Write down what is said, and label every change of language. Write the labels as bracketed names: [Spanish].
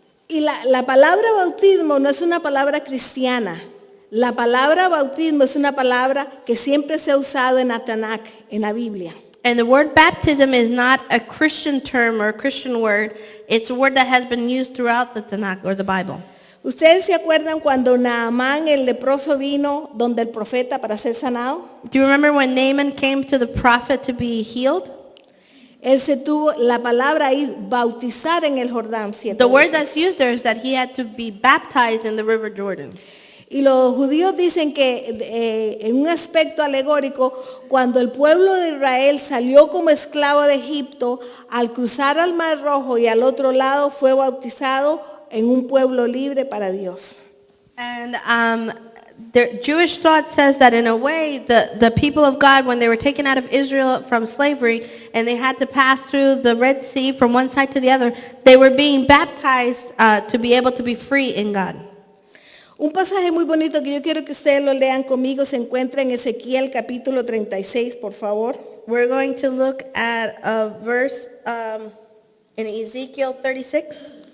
[Spanish] Y la palabra bautismo no es una palabra cristiana. La palabra bautismo es una palabra que siempre se ha usado en la Tanakh, en la Biblia. [English] And the word baptism is not a Christian term or a Christian word. It's a word that has been used throughout the Tanakh or the Bible. [Spanish] ¿Ustedes se acuerdan cuando Naamán el leproso vino donde el profeta para ser sanado? [English] Do you remember when Naaman came to the prophet to be healed? [Spanish] Él se tuvo, la palabra ahí, bautizar en el Jordán 7 [English] The word [Spanish] veces. [English] that's used there is that he had to be baptized in the river Jordan. [Spanish] Y los judíos dicen que en un aspecto alegórico, cuando el pueblo de Israel salió como esclavo de Egipto, al cruzar al Mar Rojo y al otro lado fue bautizado en un pueblo libre para Dios. [English] And the Jewish thought says that in a way, the people of God, when they were taken out of Israel from slavery and they had to pass through the Red Sea from one side to the other, they were being baptized to be able to be free in God. [Spanish] Un pasaje muy bonito que yo quiero que ustedes lo lean conmigo se encuentra en Ezequiel capítulo 36, por favor. [English] We're going to look at a verse in Ezekiel 36.